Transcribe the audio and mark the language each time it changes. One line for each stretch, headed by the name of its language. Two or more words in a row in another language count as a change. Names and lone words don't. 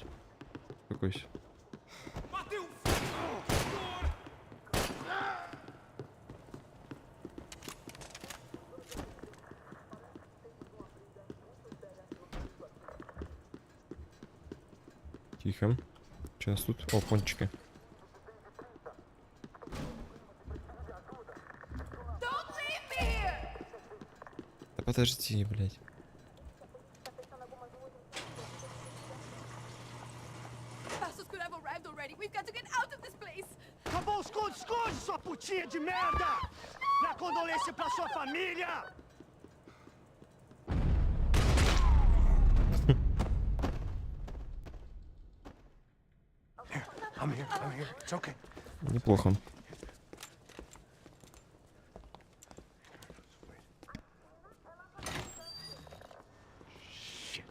Russian: Какой-то. Тихо. Что у нас тут? О, пончики. Да подожди, блядь.
Portuguese: Acabou os esconde, sua putinha de merda! Minha condolência pra sua família!
English: I'm here, it's okay.
Russian: Неплохо. Shit.